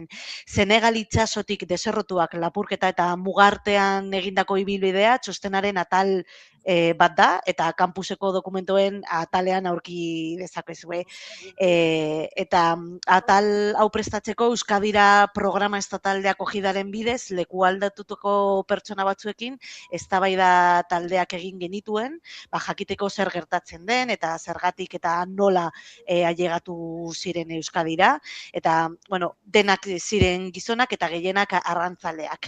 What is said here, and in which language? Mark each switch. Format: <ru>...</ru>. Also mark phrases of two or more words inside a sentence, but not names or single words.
<eu>Senegal itsasotik deserrotuak lapurketa eta mugartean egindako ibilbidea txostenaren atal bat da, eta kampuseko dokumentuen atalean aurki dezakezue. Eta atal hau prestatzeko Euskadira</eu> <es>programa estatal de akogidaren</es> <eu>bidez, leku aldatutuko pertsona batzuekin, eztabaida taldeak egin genituen, jakiteko zer gertatzen den, eta zergatik eta nola ailegatu ziren Euskadira, eta, denak ziren gizonak eta gehienak arrantzaleak.</eu>